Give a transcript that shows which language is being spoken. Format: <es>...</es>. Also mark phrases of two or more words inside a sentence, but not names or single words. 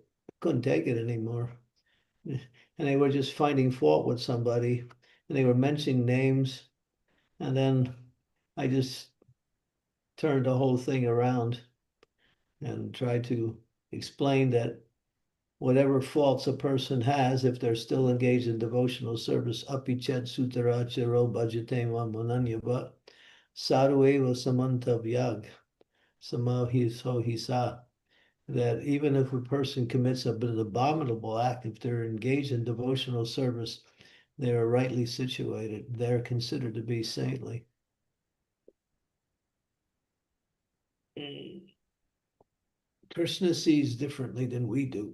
<en>Couldn't take it anymore. And they were just finding fault with somebody, and they were mentioning names. And then I just turned the whole thing around and tried to explain that whatever faults a person has, if they're still engaged in devotional service,</en> <sa>अपिचेत् सुदुराचारो भजतेमा मनन्यव सर्वेव समन्तव्यग् समहिसो हिस,</sa> <en>that even if a person commits an abominable act, if they're engaged in devotional service, they are rightly situated. They're considered to be saintly. Krishna sees differently than we do.</en>